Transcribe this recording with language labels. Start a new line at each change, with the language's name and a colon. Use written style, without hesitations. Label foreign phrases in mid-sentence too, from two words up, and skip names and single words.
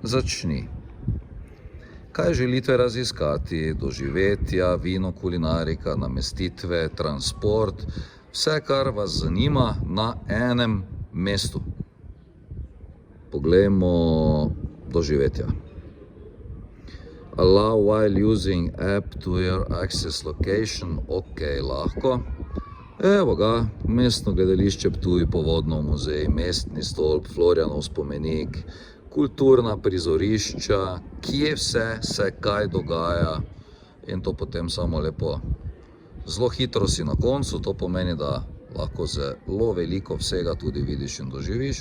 Slovenian: Turist, začni. Kaj želite raziskati, doživetja, vino, kulinarika, namestitve, transport, vse, kar vas zanima na enem mestu. Poglejmo doživetja.
English: Allow while using app to your access location,
Slovenian: ok, lahko. Evo ga, mestno gledališče Ptuj, Povodno muzej, mestni stolp, Florjanov spomenik, kulturna prizorišča, kje vse se kaj dogaja in to potem samo lepo. Zelo hitro si na koncu, to pomeni, da lahko zelo veliko vsega tudi vidiš in doživiš.